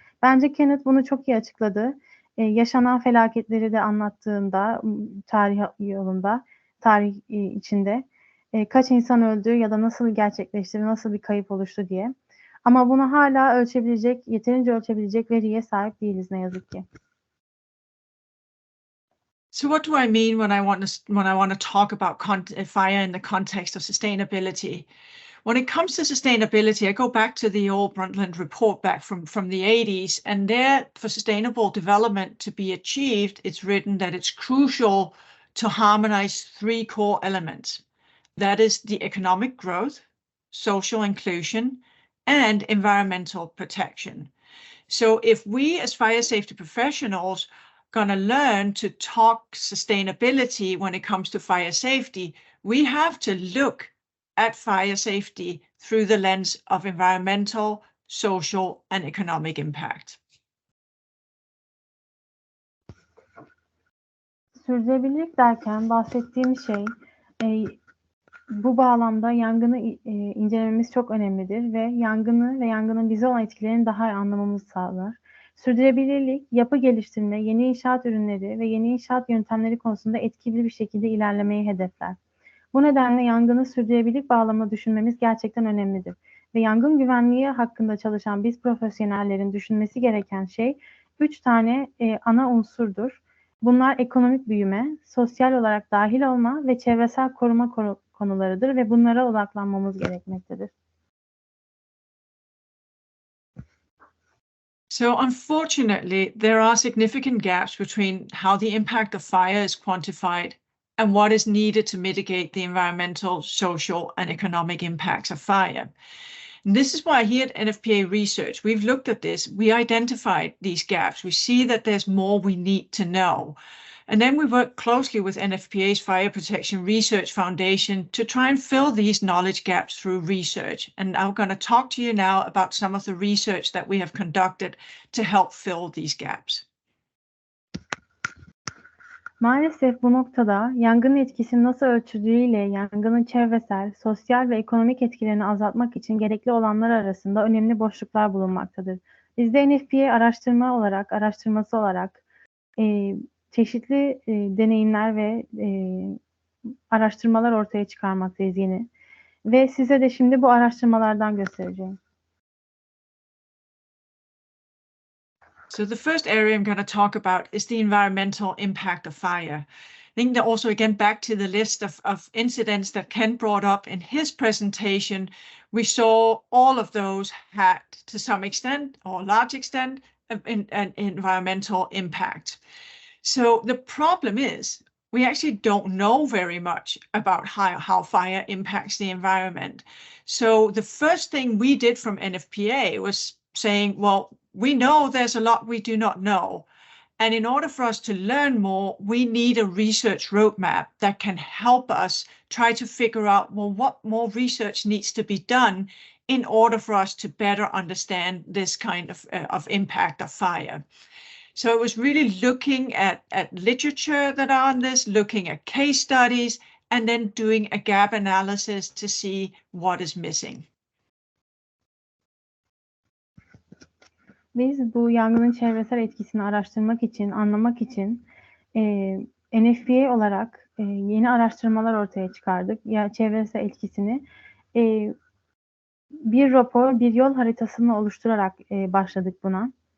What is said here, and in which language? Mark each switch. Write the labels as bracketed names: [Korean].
[Turkish] Bence Kenneth bunu çok iyi açıkladı. Yaşanan felaketleri de anlattığında tarih yolunda, tarih içinde kaç insan öldü ya da nasıl gerçekleşti, nasıl bir kayıp oluştu diye. Ama bunu hala yeterince ölçebilecek veriye sahip değiliz ne yazık ki. [English] So what do I mean when I want to talk about fire in the context of sustainability? When it comes to sustainability, I go back to the old Brundtland report back from the 80s, and there, for sustainable development to be achieved, it's written that it's crucial to harmonize 3 core elements. That is the economic growth, social inclusion, and environmental protection. So if we as fire safety professionals going to learn to talk sustainability when it comes to fire safety, we have to look at fire safety through the lens of environmental, social, and economic impact. [Turkish] Sürdürülebilirlik derken bahsettiğim şey, bu bağlamda yangını incelememiz çok önemlidir ve yangını ve yangının bize olan etkilerini daha iyi anlamamızı sağlar. Sürdürülebilirlik, yapı geliştirme, yeni inşaat ürünleri ve yeni inşaat yöntemleri konusunda etkili bir şekilde ilerlemeyi hedefler. Bu nedenle yangını sürdürülebilirlik bağlamında düşünmemiz gerçekten önemlidir. Ve yangın güvenliği hakkında çalışan biz profesyonellerin düşünmesi gereken şey 3 tane ana unsurdur. Bunlar ekonomik büyüme, sosyal olarak dahil olma ve çevresel koruma konularıdır ve bunlara odaklanmamız gerekmektedir. [English] So unfortunately, there are significant gaps between how the impact of fire is quantified and what is needed to mitigate the environmental, social, and economic impacts of fire. And this is why here at NFPA Research, we've looked at this, we identified these gaps, we see that there's more we need to know. And then we work closely with NFPA's Fire Protection Research Foundation to try and fill these knowledge gaps through research. And I'm going to talk to you now about some of the research that we have conducted to help fill these gaps. [Turkish] Maalesef bu noktada yangının etkisini nasıl ölçüldüğüyle yangının çevresel, sosyal ve ekonomik etkilerini azaltmak için gerekli olanlar arasında önemli boşluklar bulunmaktadır. Biz de NFPA araştırması olarak çeşitli deneyimler ve araştırmalar ortaya çıkarmaktayız yeni. Ve size de şimdi bu araştırmalardan göstereceğim. [English] So the first area I'm going to talk about is the environmental impact of fire. I think that also, again, back to the list of incidents that Ken brought up in his presentation, we saw all of those had, to some extent or large extent, an environmental impact. So the problem is we actually don't know very much about how fire impacts the environment. So the first thing we did from NFPA was saying, well, we know there's a lot we do not know. And in order for us to learn more, we need a research roadmap that can help us try to figure out, well, what more research needs to be done in order for us to better understand this kind of impact of fire. So it was really looking at literature that are on this, looking at case studies, and then doing a gap analysis to see what is missing. [Turkish] Biz bu yangının çevresel etkisini araştırmak için, anlamak için NFPA olarak yeni araştırmalar ortaya çıkardık. Çevresel etkisini bir rapor, bir yol haritasını oluşturarak başladık buna.